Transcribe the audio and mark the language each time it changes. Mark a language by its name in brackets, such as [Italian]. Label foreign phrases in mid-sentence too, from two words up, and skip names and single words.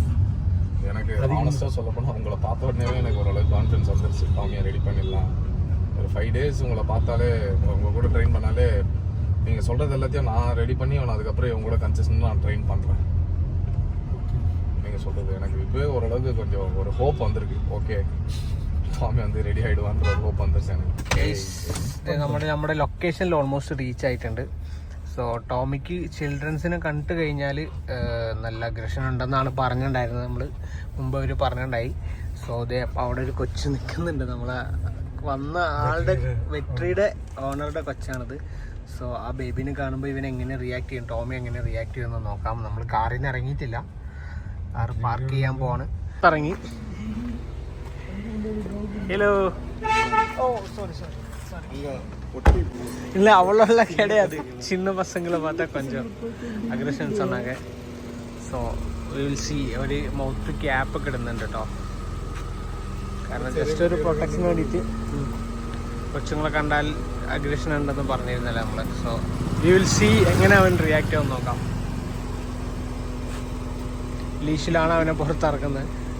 [Tamil] எனக்கு ஆனஸ்ட்டாக சொல்ல போனால் உங்களை பார்த்த உடனே எனக்கு ஓரளவுக்கு கான்ஃபிடன்ஸ் வந்துருச்சு. டாமியை ரெடி பண்ணிடலாம். ஒரு 5 days உங்களை பார்த்தாலே, உங்கள் கூட ட்ரெயின் பண்ணாலே, நீங்கள் சொல்கிறது எல்லாத்தையும் நான் ரெடி பண்ணி அதுக்கப்புறம் உங்களோட கன்சிஸ்டன்ட் நான் ட்ரெயின் பண்ணுறேன். நீங்கள் எப்படி சொல்கிறது, எனக்கு இப்போவே ஓரளவுக்கு கொஞ்சம் ஒரு ஹோப் வந்திருக்கு. ஓகே, [Malayalam] ടോമി வந்து റെഡി ആയിടുവാன்ற ഒരു ഹോപ്പ് വന്നിട്ട് എനിക്ക്. നമ്മുടെ ലൊക്കേഷനിൽ [English] almost reach [Malayalam] ആയിട്ടുണ്ട്. സോ ടോമിക്ക് ചിൽഡ്രൻസിനെ കണ്ടു കഴിഞ്ഞാൽ നല്ല അഗ്രഷൻ ഉണ്ടെന്നാണ് പറഞ്ഞിട്ടുണ്ടായിരുന്നത്. നമ്മൾ മുമ്പ് അവർ പറഞ്ഞിട്ടുണ്ടായി. സോ അതേ അവിടെ ഒരു കൊച്ചു നിൽക്കുന്നുണ്ട്. നമ്മളെ വന്ന ആളുടെ വെട്രിയുടെ ഓണറുടെ കൊച്ചാണിത്. സോ ആ ബേബിനെ കാണുമ്പോൾ ഇവൻ എങ്ങനെ റിയാക്ട് ചെയ്യും, ടോമി എങ്ങനെ റിയാക്ട് ചെയ്യുമെന്ന് നോക്കാം. നമ്മൾ കാറിൽ നിന്ന് ഇറങ്ങിയിട്ടില്ല, [English] car park [Malayalam] ചെയ്യാൻ പോവാണ്. ഇറങ്ങി. ഹലോ. [English] oh sorry sorry [Tamil] இல்லை அவ்வளோலாம் கிடையாது. சின்ன பசங்களை பார்த்தா கொஞ்சம் அக்ரெஷன் சொன்னாங்க. [English] so will see [Malayalam] ഒരു [English] mouth cap [Malayalam] കിടുന്നുണ്ട് കേട്ടോ. കാരണം ജസ്റ്റ് ഒരു പ്രൊട്ടക്ഷന് വേണ്ടിയിട്ട്. കൊച്ചുങ്ങളെ കണ്ടാൽ അഗ്രഷൻ ഉണ്ടെന്ന് പറഞ്ഞിരുന്നല്ലേ നമ്മൾ. [English] so we will see [Malayalam] എങ്ങനെ അവൻ റിയാക്ട് ചെയ്യുമെന്ന് നോക്കാം. ലീഷിലാണ് അവനെ പുറത്തിറക്കുന്നത്.